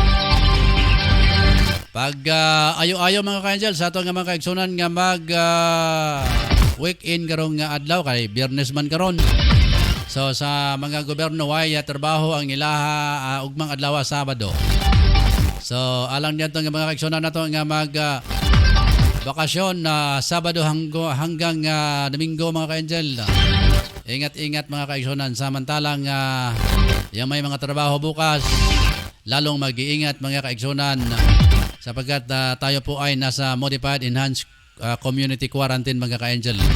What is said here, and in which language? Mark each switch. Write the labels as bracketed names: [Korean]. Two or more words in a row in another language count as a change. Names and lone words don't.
[Cebuano] Pag ayo-ayo mga ka-angel sa ato nga mga kaigsunan nga mag weekend karong adlaw kay Biyernes man karon. So sa mga gobyerno way trabaho ang ilaha ugmang adlaw Sabado. So alang niya itong mga kaigsunan nato nga mag bakasyon Sabado hanggang Domingo mga ka-angel. [Filipino] Ingat-ingat [Cebuano] mga kaigsunan [Filipino] samantalang yung may mga trabaho bukas lalong mag-iingat [Cebuano] mga kaigsunan [Filipino] sapagkat tayo po ay nasa [English] modified enhanced community quarantine [Cebuano] mga ka-angel.